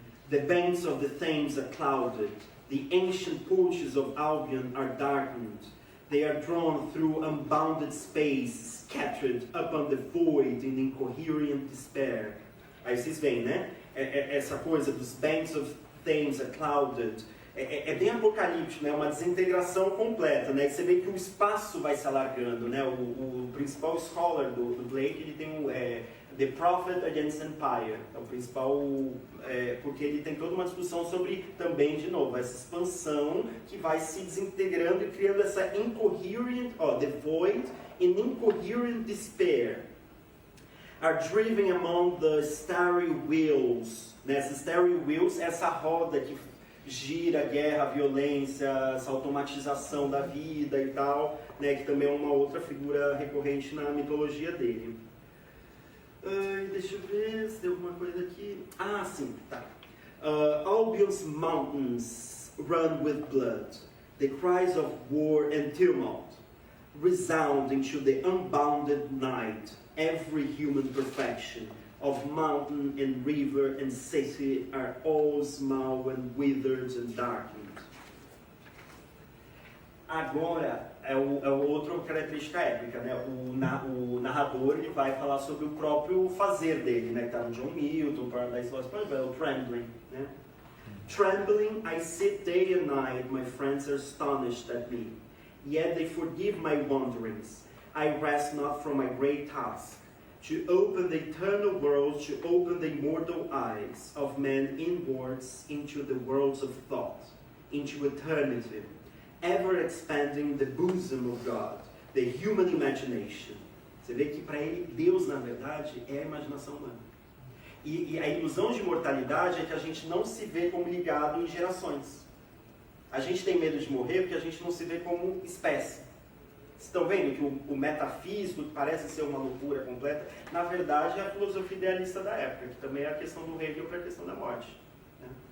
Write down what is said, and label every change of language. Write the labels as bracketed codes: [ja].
[en] The banks of the Thames are clouded, the ancient porches of Albion are darkened. They are drawn through unbounded space, scattered upon the void in incoherent despair. [pt] Aí vocês veem, né? Essa coisa dos [en] banks of Thames are clouded. [pt] É bem apocalíptico, né? Uma desintegração completa, né? Você vê que o espaço vai se alargando, né? O principal scholar do Blake, ele tem The Prophet Against Empire, é o principal, porque ele tem toda uma discussão sobre, também, de novo, essa expansão que vai se desintegrando e criando essa incoherent, [en] the void in incoherent despair, are driven among the starry wheels, [pt] né? Essas starry wheels, essa roda que gira a guerra, a violência, essa automatização da vida e tal, né? Que também é uma outra figura recorrente na mitologia dele. Deixa eu ver se tem alguma coisa aqui. Ah, sim, tá. [en] Albion's mountains run with blood. The cries of war and tumult resound into the unbounded night. Every human perfection of mountain and river and city are all small and withered and darkened. [pt] Agora é outra característica épica, né? O narrador, ele vai falar sobre o próprio fazer dele, né? Que tá no John Milton, Paradise Lost, por exemplo, Trembling, né? [en] Trembling, I sit day and night, my friends are astonished at me, yet they forgive my wanderings. I rest not from my great task, to open the eternal world, to open the immortal eyes of men inwards into the worlds of thought, into eternity, ever expanding the bosom of God, the human imagination. [pt] Você vê que para ele, Deus, na verdade, é a imaginação humana. E a ilusão de imortalidade é que a gente não se vê como ligado em gerações. A gente tem medo de morrer porque a gente não se vê como espécie. Vocês estão vendo que o metafísico, que parece ser uma loucura completa, na verdade é a filosofia idealista da época, que também é a questão do Hegel para a questão da morte, né?